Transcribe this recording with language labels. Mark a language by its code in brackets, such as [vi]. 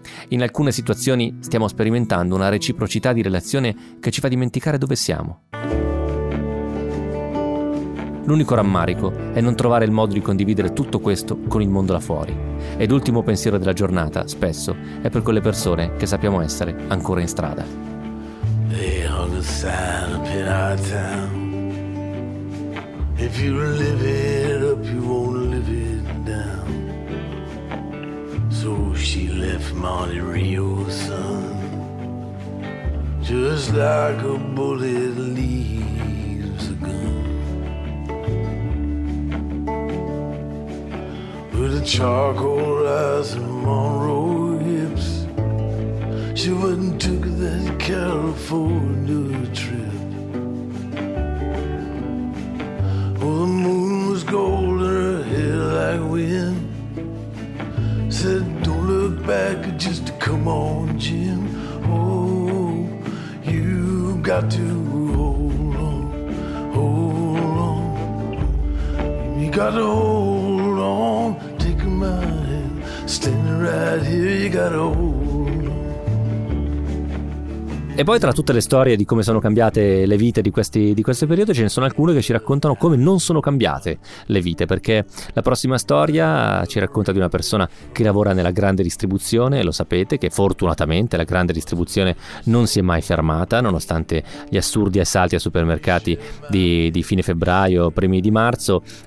[it] In alcune situazioni stiamo sperimentando una reciprocità di relazione che ci fa dimenticare dove siamo. L'unico rammarico è non trovare il modo di condividere tutto questo con il mondo là fuori. Ed l'ultimo pensiero della giornata, spesso, è per quelle persone che sappiamo essere ancora in strada. [en] They hung a sign up in our town. If you live it up, you won't live it down. So she left Monte Rio, son, just like a bullet leaves a gun. With a charcoal eyes and Monroe hips, she went and took that California trip. Well, the moon was gold and her hair like wind. Said, don't look back, just come on, Jim. Oh, you've got to hold on, hold on. You got to hold on, take my hand. Standing right here, you got to hold on. [it] E poi tra tutte le storie di come sono cambiate le vite di questo periodo, ce ne sono alcune che ci raccontano come non sono cambiate le vite, perché la prossima storia ci racconta di una persona che lavora nella grande distribuzione, lo sapete, che fortunatamente la grande distribuzione non si è mai fermata, nonostante gli assurdi assalti a supermercati di fine febbraio, primi di marzo,